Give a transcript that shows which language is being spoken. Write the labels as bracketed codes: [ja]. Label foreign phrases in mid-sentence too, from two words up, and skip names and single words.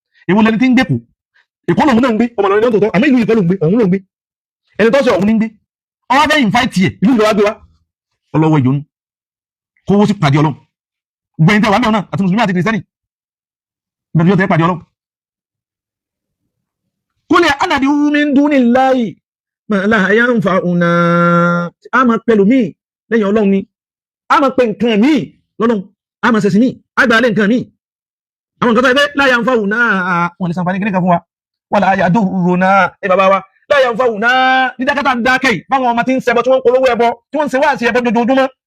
[yo] Èwo lẹni tí ń gbé Èkó? Èkó lòun náà ń gbé, ọmọ Ìlọrin náà tó tọ́, àmọ́ ìlú Ìkọ́ ló ń gbé, òun ló ń gbé. Ẹni tó sọ òun ní ń gbé. Ó wá fẹ́ invite ẹ̀, ìlú ìlú wá gbé wá. Ọlọ́wọ́ ìjọ ni. Kówó sì pàdé Ọlọ́run. Gbogbo ẹni tẹ́ wà náà náà, àti Mùsùlùmí àti Kìrìsìtẹ́nì. Bẹ́ẹ̀ ni yóò tẹ́ pàdé Ọlọ́run. [ar] Qul anad'u min dunillahi ma la yanfa'una. [yo] A máa pẹ̀lú mi lẹ́yìn Ọlọ́run ni. A máa pe nǹkan mi lọ́lọ́run. A máa ṣẹ̀sìn mi. A gbà lé nǹkan mi. Àwọn nǹkan tó yẹ pé [ar] la yanfa'una, [yo] wọn lè ṣàǹfààní kíní kan fún wa. [ar] Wala yadurruna, [yo] ẹ bàbá wa. [ar] La yanfa'una, [yo] dídákẹ́ tá à ń dákẹ́ yìí. Báwọn ọmọ tí ń ṣẹbọ, tí wọ́n ń polówó ẹbọ, tí wọ́n ń ṣe wáàsí ẹbọ dojoojúmọ́.